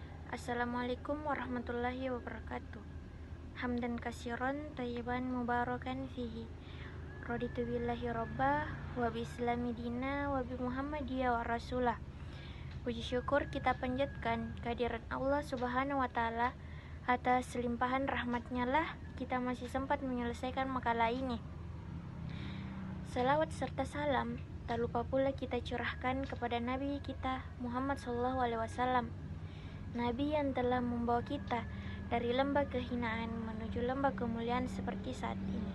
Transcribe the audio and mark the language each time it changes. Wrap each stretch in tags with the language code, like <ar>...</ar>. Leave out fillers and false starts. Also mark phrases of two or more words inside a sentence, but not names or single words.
<ar>السلام عليكم ورحمة الله وبركاته حمدا كثيرا طيبا مباركا فيه. رضيت بالله ربا وبالإسلام دينا وبمحمد ورسوله.</ar> <id>Puji syukur kita panjatkan kehadiran Allah</id> <ar>سبحانه وتعالى.</ar> <id>Atas limpahan rahmatnya lah kita masih sempat menyelesaikan makalah ini. Salawat serta salam tak lupa pula kita curahkan kepada Nabi kita Muhammad SAW, Nabi yang telah membawa kita dari lembah kehinaan menuju lembah kemuliaan seperti saat ini.</id>